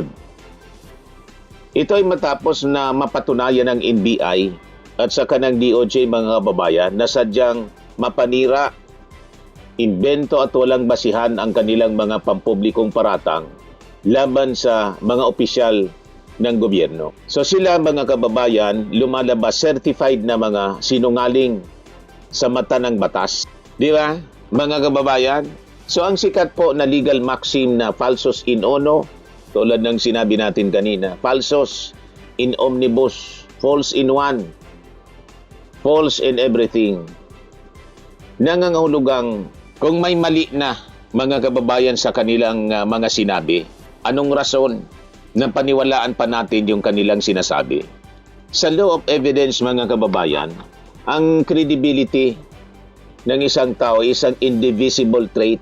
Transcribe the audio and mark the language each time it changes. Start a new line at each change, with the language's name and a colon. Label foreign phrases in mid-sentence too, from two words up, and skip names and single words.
Filipino: Ito ay matapos na mapatunayan ng NBI at saka ng DOJ, mga kababayan, na sadyang mapanira, imbento at walang basihan ang kanilang mga pampublikong paratang laban sa mga opisyal ng gobyerno. So sila, mga kababayan, lumalabas certified na mga sinungaling sa mata ng batas. Di ba, mga kababayan? So ang sikat po na
English: legal maxim
Filipino: na
Latin: falsus in uno,
Filipino: tulad ng sinabi natin kanina,
Latin: falsus in omnibus,
English: false in one, false in everything.
Filipino: Nangangahulugang kung may mali na mga kababayan sa kanilang mga sinabi, anong rason na paniwalaan pa natin yung kanilang sinasabi? Sa
English: law of evidence
Filipino: mga kababayan, ang credibility ng isang tao ay isang
English: indivisible trait.